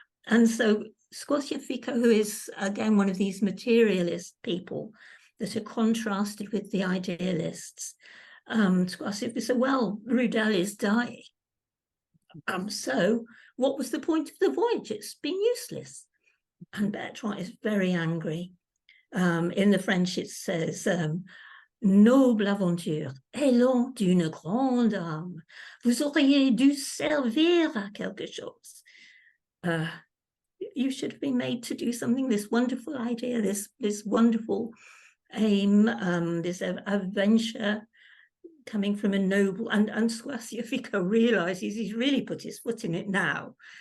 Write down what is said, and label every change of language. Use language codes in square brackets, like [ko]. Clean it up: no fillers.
[en] And so Squarciafico, who is, again, one of these materialist people that are contrasted with the idealists, Squarciafico said, well, Rudel is dying. So what was the point of the voyage? It's been useless. And Bertrand is very angry. In the French, it says, [fr] noble aventure, élan d'une grande âme, vous auriez dû servir à quelque chose. [en] You should have been made to do something, this wonderful idea, this wonderful aim, this adventure coming from a noble, and Squarciafico realizes he's really put his foot in it now.